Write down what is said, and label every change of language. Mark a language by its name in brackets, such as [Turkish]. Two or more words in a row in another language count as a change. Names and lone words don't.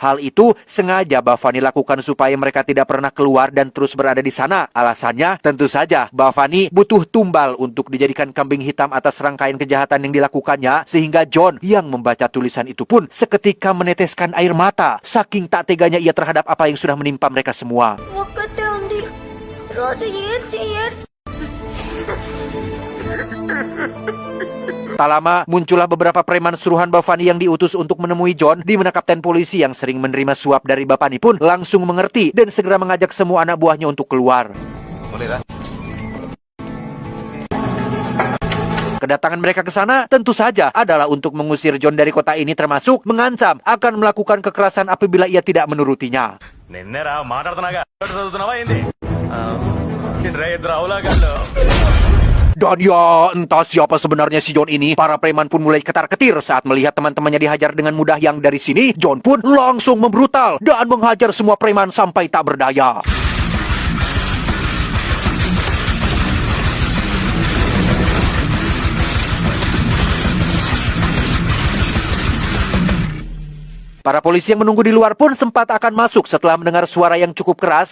[Indonesian] Hal itu sengaja Bhavani lakukan supaya mereka tidak pernah keluar dan terus berada di sana. Alasannya tentu saja Bhavani butuh tumbal untuk dijadikan kambing hitam atas rangkaian kejahatan yang dilakukannya, sehingga John yang membaca tulisan itu pun seketika meneteskan air mata saking tak teganya ia terhadap apa yang sudah menimpa mereka semua. [Telugu] ఒక్కతే ఉంది రోజు ఏడ్చి [Indonesian] Tak lama, muncullah beberapa preman suruhan Bhavani yang diutus untuk menemui John, di mana kapten polisi yang sering menerima suap dari Bhavani pun langsung mengerti dan segera mengajak semua anak buahnya untuk keluar. Boleh dah. Kedatangan mereka ke sana tentu saja adalah untuk mengusir John dari kota ini, termasuk mengancam akan melakukan kekerasan apabila ia tidak menurutinya. [Telugu] నిన్నేరా మాట్లాడుతున్నాగా చదువుతున్నావా ఏంది ఇద్దరు అవులాగాళ్ళు [Indonesian] Dan ya, entah siapa sebenarnya si John ini, para preman pun mulai ketar-ketir saat melihat teman-temannya dihajar dengan mudah. Yang dari sini, John pun langsung membrutal dan menghajar semua preman sampai tak berdaya. Para polisi yang menunggu di luar pun sempat akan masuk setelah mendengar suara yang cukup keras.